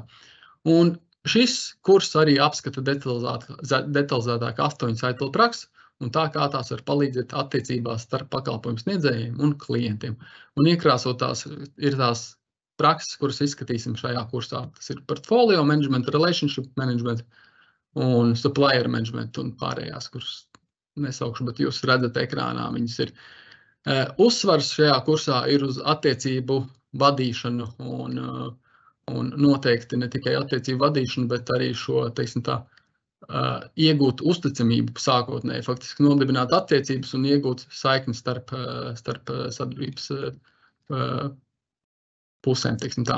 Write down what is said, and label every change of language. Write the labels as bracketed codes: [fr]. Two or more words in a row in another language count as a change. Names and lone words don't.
[lv] Un šis kurs arī apskata detalizētāk 8 ITIL prakses, un tā kā tās var palīdzēt attiecībās starp pakalpojumu sniedzējiem un klientiem. Un iekrāsotās ir tās prakses, kuras izskatīsim šajā kursā. Tas ir [en] portfolio management, relationship management [lv] un [en] supplier management [lv] un pārējās, kuras nesaukšu, bet jūs redzat ekrānā, viņas ir. Uzsvars šajā kursā ir uz attiecību vadīšanu un noteikti ne tikai attiecību vadīšanu, bet arī šo, teiksim tā, iegūt uzticamību sākotnēji, faktiski nodibināt attiecības un iegūt saikni starp sadarbības pusēm, teiksim tā.